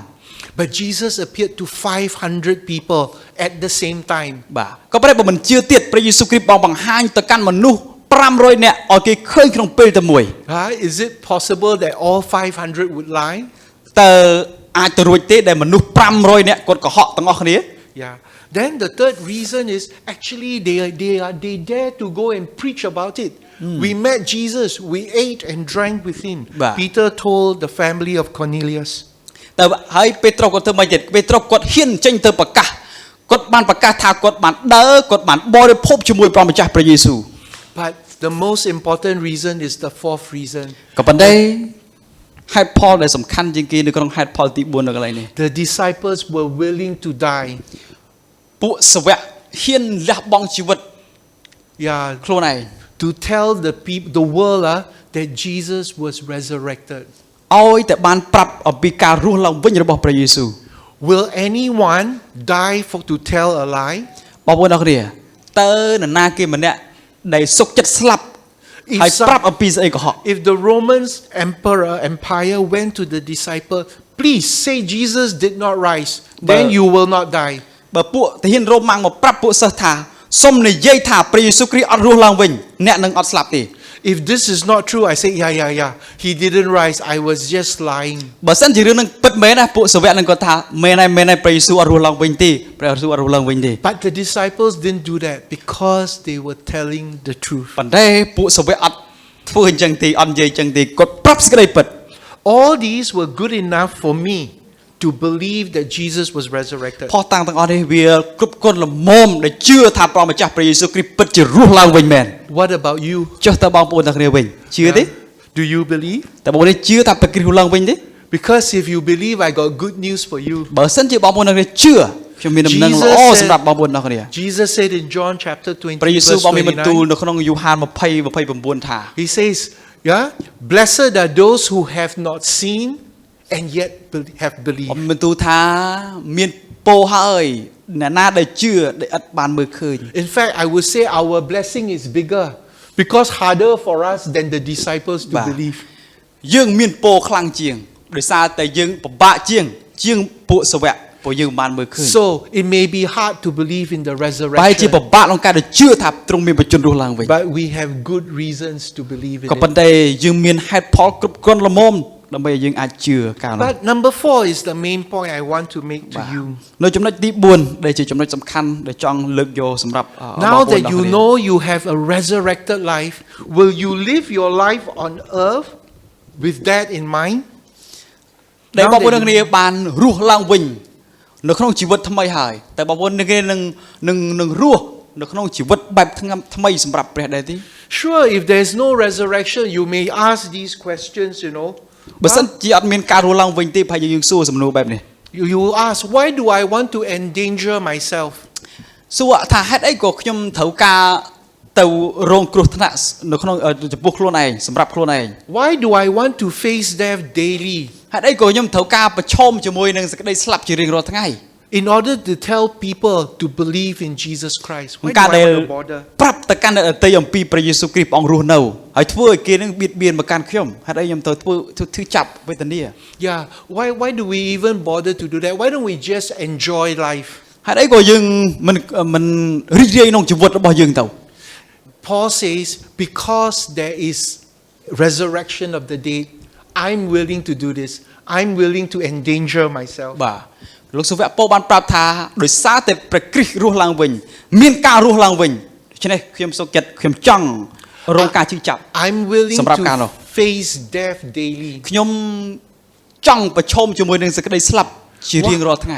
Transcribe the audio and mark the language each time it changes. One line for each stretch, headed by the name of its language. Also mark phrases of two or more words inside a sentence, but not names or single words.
English: But Jesus appeared to 500 people at the same time.
Khmer: បាទក៏ប៉ុន្តែបើមិនជឿទៀតព្រះយេស៊ូវគ្រីស្ទបានបង្ហាញទៅកាន់មនុស្ស500នាក់ឲ្យគេឃើញក្នុងពេលតែមួយ
English: Is it possible that all 500 would lie?
Khmer: តើអាចទៅរួចទេដែលមនុស្ស500នាក់គាត់កុហកទាំងអស់គ្នា
English: Yeah. Then the third reason is actually they dare to go and preach about it. We met Jesus, we ate and drank with him. Bah. Peter told the family of Cornelius.
Khmer: តែហើយពេត្រុសគាត់ធ្វើម៉េចទៀតពេត្រុសគាត់ហ៊ានចេញទៅប្រកាសគាត់បានប្រកាសថាគាត់បានដើរគាត់បានបរិភោគជាមួយព្រះម្ចាស់ព្រះយេស៊ូវ
English: But the most important reason is the fourth reason.
Khmer: ក៏ប៉ុន្តែហេតុផលដែលសំខាន់ជាងគេនៅក្នុងហេតុផលទី4នៅកន្លែងនេះ
English: The disciples were willing to die.
Khmer: ពួកសាវកហ៊ានលះបង់ជីវិត
English: Yeah,
Khmer: ខ្លួនឯង
English: to tell the people, the world, that Jesus was resurrected.
Khmer: ឲ្យតែបានប្រាប់អំពីការរស់ឡើងវិញរបស់ព្រះយេស៊ូវ
English: Will anyone die to tell a lie?
Khmer: បងប្អូនអរគ្នាតើនរណាគេម្នាក់ដែលសុខចិត្តស្លាប់ហើយប្រាប់អំពីស្អីកុហក
English: If the Romans empire went to the disciple, please say Jesus did not rise, then you will not die.
Khmer: បើពួកទាហានរ៉ូម៉ាំងមកប្រាប់ពួកសិស្សថាសូមនិយាយថាព្រះយេស៊ូវគ្រីស្ទអត់រស់ឡើងវិញអ្នកនឹងអត់ស្លាប់ទេ
English: If this is not true, I say, yeah. He didn't rise. I was just lying.
Khmer: បើសិនជារឿងនឹងពិតមែនណាពួកសាវកនឹងគាត់ថាមែនហើយព្រះយេស៊ូវអត់រស់ឡើងវិញទេព្រះយេស៊ូវអត់រស់ឡើងវិញទេ
English: But the disciples didn't do that because they were telling the truth.
Khmer: ប៉ុន្តែពួកសាវកអត់ធ្វើអញ្ចឹងទេអត់និយាយអញ្ចឹងទេគាត់ប្រាប់សេចក្តីពិត
English: All these were good enough for me to believe that Jesus was resurrected.
Khmer: ផុសតាំងទាំងអស់នេះវាគ្រប់គ្រាន់ល្មមដែលជឿថាព្រះម្ចាស់ព្រះយេស៊ូវគ្រីស្ទពិតជារស់ឡើងវិញមែន
English: What about you?
Khmer: ចុះតើបងប្អូនទាំងគ្នាវិញជឿទេ
English: Do you believe?
Khmer: តើបងប្អូនជឿថាព្រះគ្រីស្ទរស់ឡើងវិញទេ
English: Because if you believe, I got good news for you.
Khmer: បើសិនជាបងប្អូនទាំងគ្នាជឿខ្ញុំមានដំណឹងល្អសម្រាប់បងប្អូនទាំងគ្នា
English: Jesus said in John chapter 20,
Khmer: ព្រះយេស៊ូវ
English: verse
Khmer: បានមានបន្ទូល 29, នៅក្នុងយូហាន20:29 ថា
English: he says, yeah, blessed are those who have not seen and yet have
Khmer: បាន
English: believed.
Khmer: បន្ទូលថាមានពរហើយអ្នកណាដែលជឿដែលឥតបានមើលឃើញ
English: In fact, I would say our blessing is bigger because harder for us than the disciples to Bah. believe.
Khmer: យើងមានពរខ្លាំងជាងដោយសារតែយើងពិបាកជាងពួកសាវកព្រោះយើងបានមើលឃើញ
English: So it may be hard to believe in the
Khmer: បែរជា
English: resurrection,
Khmer: ពិបាកក្នុងការដែលជឿថាទ្រង់មានបជនរស់ឡើងវិញ
English: but we have good reasons to believe in
Khmer: ក៏ប៉ុន្
English: it.
Khmer: តែយើងមានហេតុផលគ្រប់គ្រាន់ល្មមដើម្បីឲ្យយើងអាចជឿការនោះ
English: But number 4 is the main point I want to make to you.
Khmer: នៅចំណុចទី4ដែលជាចំណុចសំខាន់ដែលចង់លើកយកសម្រាប់បងប្
English: Now
Khmer: អូន
English: that you know you have a resurrected life, will you live your life on earth with that in mind?
Khmer: ដែល
English: Now
Khmer: បងប្អូន
English: that
Khmer: គ្នាបានរស់ឡើងវិញនៅក្នុងជីវិតថ្មីហើយតែបងប្អូនគ្នានឹងរស់នៅក្នុងជីវិតបែបថ្មីសម្រាប់ព្រះដែរទេ
English: Sure, if there's no resurrection, you may ask these questions, you know.
Khmer: បើសិនជាអត់មានការរស់ឡើងវិញទេប្រហែលជាយើងសួរសំណួរបែបនេះ
English: You will ask, why do I want to endanger myself?
Khmer: សួរថាហេតុអីក៏ខ្ញុំត្រូវការទៅរងគ្រោះថ្នាក់នៅក្នុងចំពោះខ្លួនឯងសម្រាប់ខ្លួនឯង
English: Why do I want to face death daily?
Khmer: ហេតុអីក៏ខ្ញុំត្រូវការប្រឈមជាមួយនឹងសេចក្តីស្លាប់ជារៀងរាល់ថ្ងៃ
English: In order to tell people to believe in Jesus Christ. Why do
Khmer: ការ
English: I
Khmer: ដែល
English: want to bother?
Khmer: ប្រាប់ទៅកាន់អ្នកដទៃអំពីព្រះយេស៊ូវគ្រីស្ទព្រះអង្គរស់នៅហើយធ្វើឲ្យគេនឹងបៀតបៀនមកកាន់ខ្ញុំហេតុអីខ្ញុំត្រូវធ្វើចាប់វេទនា
English: Yeah, why do we even bother to do that? Why don't we just enjoy life?
Khmer: ហេតុអីក៏យើងមិនរីករាយក្នុងជីវិតរបស់យើងទៅ
English: Paul says, because there is resurrection of the dead, I'm willing to do this. I'm willing to endanger myself.
Khmer: បាទលោកសាវកពោបានប្រាប់ថាដោយសារតែព្រះគ្រីស្ទរស់ឡើងវិញមានការរស់ឡើងវិញដូច្នេះខ្ញុំសូមចិត្តខ្ញុំចង់រងការជឿចាប់
English: I'm willing
Khmer: សម្រាប់ការនោះ
English: to face death daily.
Khmer: ខ្ញុំចង់ប្រឈមជាមួយនឹងសេចក្តីស្លាប់ជារៀងរាល់ថ្ងៃ